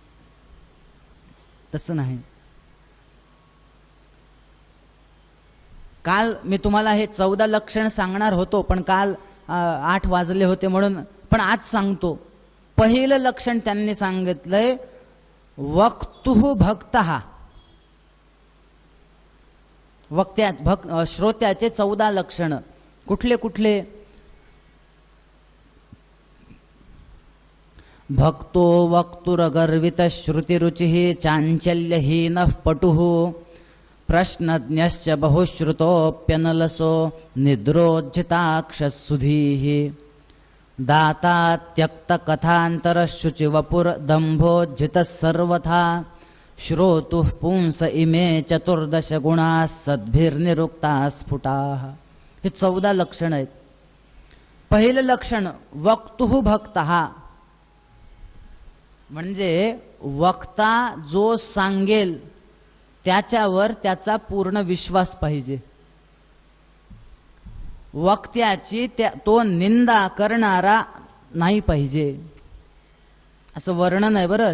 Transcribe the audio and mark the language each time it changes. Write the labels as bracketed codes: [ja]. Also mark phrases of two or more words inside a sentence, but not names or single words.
[mr] तसं नाही. काल मी तुम्हाला हे 14 लक्षण सांगणार होतो, पण काल 8 वाजले होते म्हणून, पण आज सांगतो. पहिलं लक्षण त्यांनी सांगितलंय [sa] वक्तुः भक्तः. [mr] श्रोत्याचे 14 लक्षण. कुठले कुठले? [sa] भक्तो वक्तुरगर्वित श्रुतिरुचिः चांचल्यहीनः पटुः प्रश्नज्ञश्च बहुश्रुतोऽप्यनलसो निद्रोज्झिताक्षसुधीः दाता त्यक्तकथान्तरशुचिवपुर्दम्भोज्झितः सर्वथा श्रोतुः पुंस इमे 14 गुणाः सद्भिर्निरुक्ताः स्फुटाः. [mr] हे 14 लक्षण आहेत. पहिलं लक्षण [sa] वक्तुः भक्तः, [mr] म्हणजे वक्ता जो सांगेल त्याच्यावर त्याचा पूर्ण विश्वास पाहिजे. वक्त्याची तो निंदा करणारा नाही पाहिजे, असं वर्णन आहे बरं.